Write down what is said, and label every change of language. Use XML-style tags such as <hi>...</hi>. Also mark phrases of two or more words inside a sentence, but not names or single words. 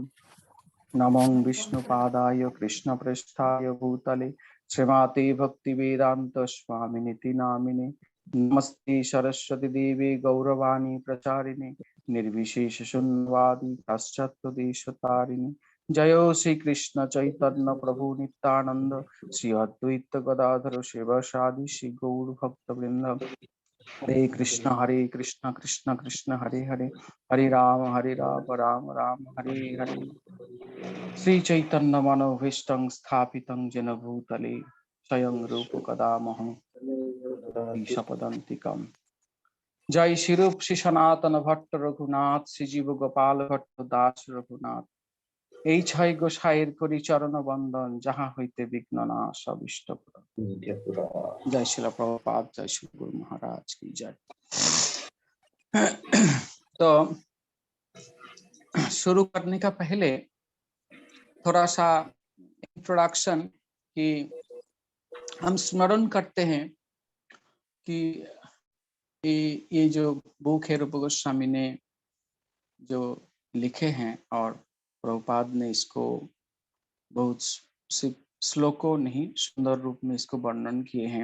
<sa>नमो विष्णुपादाय कृष्णपृष्ठाय भूतले श्रीमते भक्तिवेदांत स्वामिनिति नामिने नमस्ते सरस्वती देवे गौरवाणी प्रचारिणे निर्विशेष शून्यवादी पाश्चात्यदेशतारिणे। जयो श्री कृष्ण चैतन्य प्रभु नित्यानंद श्री अद्वैत गदाधर शिवसादि श्री गौर भक्तवृंद। हरे कृष्ण कृष्ण कृष्ण हरे हरे, हरे राम राम राम हरे हरे। श्री चैतन्य मनोभीष्टं स्थापितं येन भूतले स्वयं रूप कदा महं शपदन्तिकम्। जय श्री रूप श्री सनातन भट्ट रघुनाथ श्री जीव गोपाल भट्ट दास रघुनाथ।</sa> <bn>এই ছয় গোসাইয়ের করি চরণ বন্দন, যাহা হইতে বিঘ্ন নাশ অবিষ্ট পুরন।</bn> <hi>जय श्रील प्रभुपाद, जय श्री गुरु महाराज की जय। तो शुरू करने का पहले थोड़ा सा इंट्रोडक्शन कि हम स्मरण करते हैं कि ये जो बुक है रूप गोस्वामी ने जो लिखे हैं, और प्रभुपाद ने इसको बहुत श्लोकों नहीं सुंदर रूप में इसको वर्णन किए हैं।</hi>